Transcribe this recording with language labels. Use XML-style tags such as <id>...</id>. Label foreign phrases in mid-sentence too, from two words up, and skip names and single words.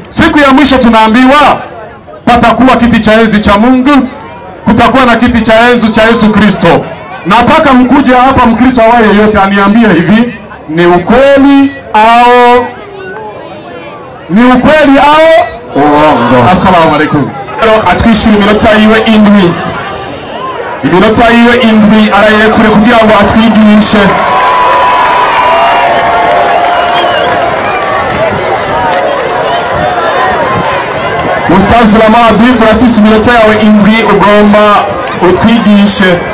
<sw>Siku ya mwisho tunaambiwa patakuwa kiti cha enzi cha Mungu kutakuwa na kiti cha enzi cha Yesu Kristo. Nataka mkuje hapa, Mkristo awaye yeyote aniambie hivi, ni ukweli au uongo?</sw> <ar>السلام عليكم.</ar> <rn>Atwishyura iminota yiwe indwi arayerekure kugira ngo atwigishe. Ustaz Ramadi, urafise iminota yawe indwi ugomba utwigishe.</rn>